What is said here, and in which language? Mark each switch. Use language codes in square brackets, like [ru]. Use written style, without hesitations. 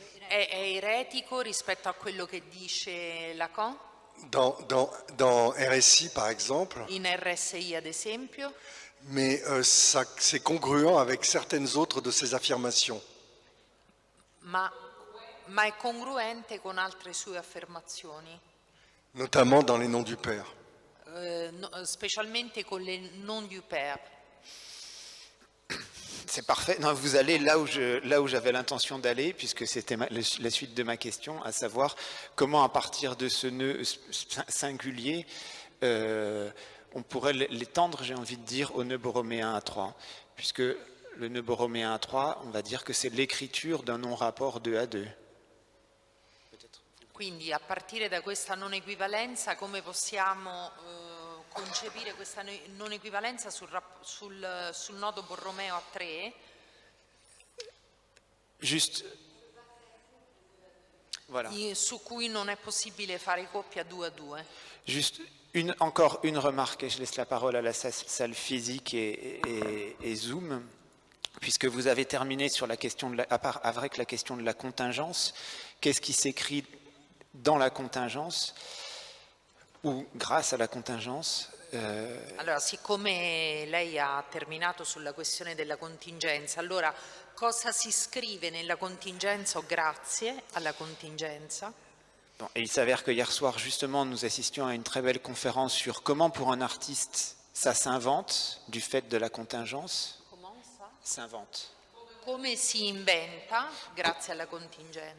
[it] È eretico rispetto a quello che dice Lacan [fr] Dans RSI, par exemple, [it] in RSI ad esempio, [fr] mais c'est congruent avec certaines autres de ses affirmations. [it] ma è congruente con altre sue affermazioni, [fr] Notamment dans les noms du Père. [it] specialmente con [fr] le non du père. C'est parfait. Non, vous allez là où j'avais l'intention d'aller, puisque c'était la suite de ma question, à savoir comment à partir de ce nœud singulier, on pourrait l'étendre, j'ai envie de dire, au nœud borroméen à 3, puisque le nœud borroméen à 3, on va dire que c'est l'écriture d'un non-rapport 2 à 2. [it] Quindi a partire da questa non equivalenza come possiamo concepire questa non equivalenza sul nodo borromeo a 3? [fr] Juste, voilà. [it] Su cui non è possibile fare coppia 2 a 2. [fr] Juste encore une remarque, et je laisse la parole à la salle physique et Zoom, puisque vous avez terminé sur la question avec la question de la contingence. Qu'est-ce qui s'écrit dans la contingence ou grâce à la contingence? [it] Allora, siccome lei ha terminato sulla questione della contingenza, allora cosa si scrive nella contingenza o grazie alla contingenza? [fr] Bon, et il s'avère que hier soir, justement, nous assistions à une très belle conférence sur comment, pour un artiste, ça s'invente du fait de la contingence. Comment ça? S'invente. [it] Come si inventa grazie alla contingenza?